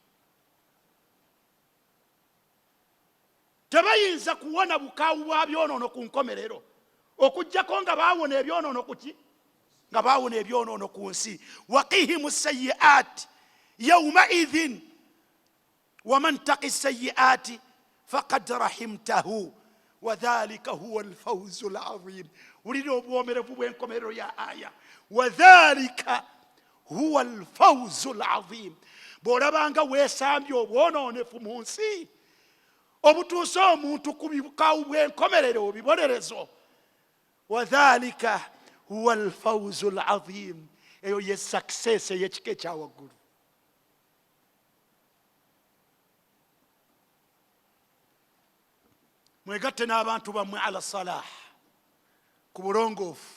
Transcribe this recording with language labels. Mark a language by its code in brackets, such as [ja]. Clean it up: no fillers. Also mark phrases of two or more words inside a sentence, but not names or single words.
[lg] Tebayinza kuwona bukaawu bwa byonoono ku nkomerero okujjako nga baawona ebyonoono kuki nga baawona ebyonoono ku nsi. [ar] وقهم السيئات يومئذ ومن تق السيئات فقد رحمته وذلك هو الفوز العظيم. [lg] Wulira obwomerevu bw'enkomerero ya aya, [ar] وذلك هو الفوز العظيم. [lg] bw'olabanga weesambye obwonoonefu mu nsi obutuuse omuntu ku bukaawu bw'enkomerero obibonerezo, [ar] وذلك هو الفوز العظيم, [lg] eyo ye success ey'ekika ekyawaggulu. mwegatte n'abantu bammwe [ar] على الصلاة, [lg] ku bulongoofu.